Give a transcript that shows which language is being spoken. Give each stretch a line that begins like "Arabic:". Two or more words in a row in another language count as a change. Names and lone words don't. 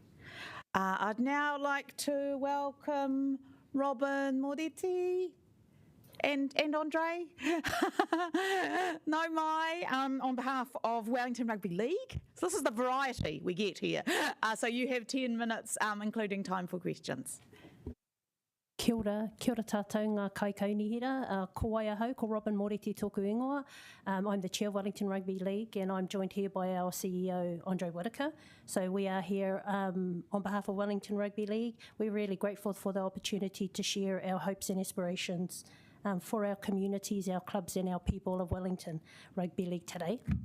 English: I'd now like to welcome Robin Moretti and Andre no mai on behalf of Wellington Rugby League. So this is the variety we get here. So you have 10 minutes, including time for questions.
Māori: Kia ora tātou ngā kaikaunihira, ko waia hau, ko Robin Moretti tōku ingoa.
English: I'm the chair of Wellington Rugby League, and I'm joined here by our CEO, Andre Whitaker. So we are here on behalf of Wellington Rugby League. We're really grateful for the opportunity to share our hopes and aspirations for our communities, our clubs and our people of Wellington Rugby League today.